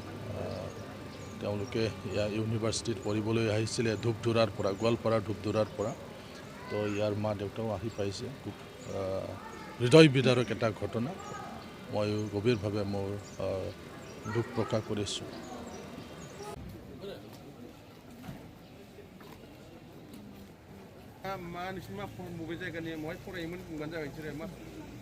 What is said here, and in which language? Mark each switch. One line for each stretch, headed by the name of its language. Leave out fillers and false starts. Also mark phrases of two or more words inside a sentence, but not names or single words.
Assamese: তেওঁলোকে ইয়াৰ ইউনিভাৰ্চিটিত পঢ়িবলৈ আহিছিলে ধূপধুৰাৰ পৰা, গোৱালপাৰা ধূপধুৰাৰ পৰা। তো ইয়াৰ মা দেউতাও আহি পাইছে। খুব হৃদয় বিদাৰক এটা ঘটনা। মই গভীৰভাৱে মোৰ দুখ প্ৰকাশ কৰিছোঁ।
Bodo: मा नोंसिनि मा बबे जायगानि महाय फरायोमोन बुंबानो जाबाय बिसोरो मा